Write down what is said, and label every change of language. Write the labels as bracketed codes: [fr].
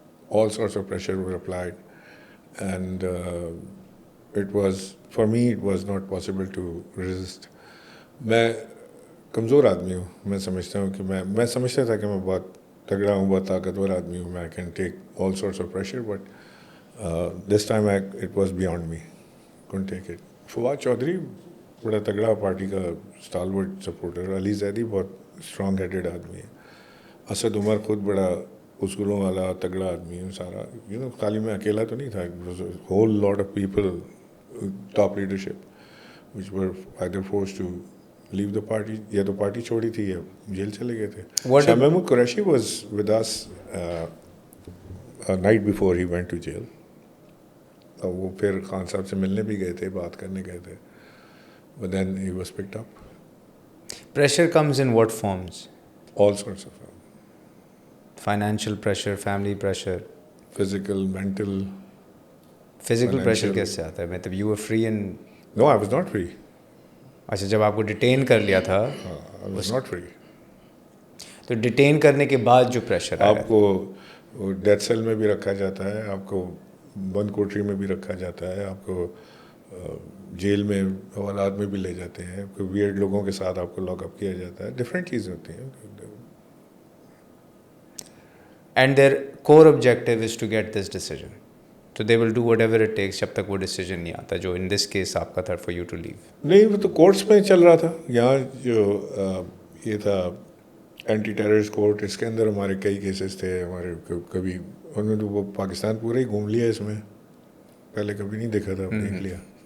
[en] All sorts of pressure were applied, and it was, for me, it was not possible to resist. [ur] میں کمزور آدمی ہوں, میں سمجھتا ہوں کہ میں سمجھتا تھا کہ میں بہت تگڑا ہوں, بہت طاقتور آدمی ہوں, میں [en] Can take all sorts of pressure, but this time it was beyond me, can't take it. [ur] Fawad Chaudhry بڑا تگڑا پارٹی کا اسٹالورٹ سپورٹر, علی زیدی بہت اسٹرانگ ہیڈڈ آدمی ہے, اسد عمر خود بڑا اصولوں والا تگڑا آدمی ہے. سارا یو نو, خالی میں اکیلا تو نہیں تھا, [en] whole lot of people, top leadership which were either forced to leave the party, [ur] یا تو پارٹی چھوڑی تھی یا جیل چلے گئے تھے. [en] Shah Mahmood Qureshi was with us night before he went to jail. [ur] وہ پھر خان صاحب سے ملنے بھی گئے تھے, بات کرنے گئے تھے, [en] But then he was picked up. Pressure comes in what forms? All sorts of them. Financial pressure, family pressure, physical, mental. Physical pressure [ur] کیسے آتا ہے؟ مطلب [en] you were free and... No, I was not free. [ur] اچھا, جب آپ کو detain کر لیا تھا. [en] I was not free. [ur] تو ڈیٹین کرنے کے بعد جو پریشر آپ کو ڈیتھ سیل میں بھی رکھا جاتا ہے, آپ کو بند کوٹری میں بھی رکھا جاتا ہے, آپ کو جیل میں حوالات میں بھی لے جاتے ہیں, کوئی ویئرڈ لوگوں کے ساتھ آپ کو لاک اپ کیا جاتا ہے, ڈفرینٹ چیزیں ہوتی ہیں. [en] And their core objective is to get this decision. So they will do whatever it takes [ur] جب تک وہ ڈیسیجن نہیں آتا, جو ان دس کیس آپ کا تھا [en] for you to leave. [ur] نہیں, وہ تو کورٹس میں چل رہا تھا. یہاں جو یہ تھا اینٹی ٹیررسٹ کورٹ, اس کے اندر ہمارے کئی کیسز تھے. ہمارے کبھی انہوں نے وہ پاکستان پورا ہی گھوم لیا, اس میں پہلے کبھی نہیں دیکھا تھا, دیکھ لیا.